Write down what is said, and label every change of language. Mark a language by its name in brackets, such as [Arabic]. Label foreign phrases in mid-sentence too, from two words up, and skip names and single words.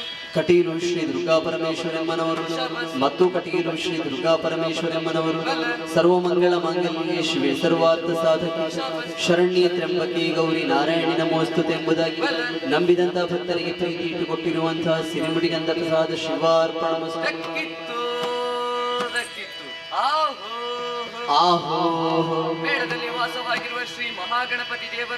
[Kannada] ಕಟೀಲು ಶ್ರೀ ದುರ್ಗಾ ಪರಮೇಶ್ವರಮ್ಮನವರು ಮತ್ತು ಕಟೀಲು ಶ್ರೀ ದುರ್ಗಾ ಪರಮೇಶ್ವರಮ್ಮನವರು [Sanskrit] ಸರ್ವಮಂಗಳ ಮಾಂಗಲ್ಯೆ ಶಿವೆ ಸರ್ವಾರ್ಥ ಸಾಧಕ ಶರಣ್ಯ ತ್ರ್ಯಂಬಕೆ ಗೌರಿ ನಾರಾಯಣಿ ನಮೋಸ್ತುತೆ [Kannada] ಎಂಬುದಾಗಿ ನಂಬಿದಂತ ಭಕ್ತರಿಗೆ ಪ್ರೀತಿ ಇಟ್ಟುಕೊಟ್ಟಿರುವಂತಹ ಸಿರಿಮುಡಿಗಂಧ ಪ್ರಸಾದ ಶಿವಾರ್ಪಣಮಸ್ತು. ದಕ್ಕಿತ್ತು ದಕ್ಕಿತ್ತು ಆಹೋ ಆಹೋ ಮೇಳದಲ್ಲಿ ವಾಸವಾಗಿರುವ ಶ್ರೀ ಮಹಾಗಣಪತಿ ದೇವರು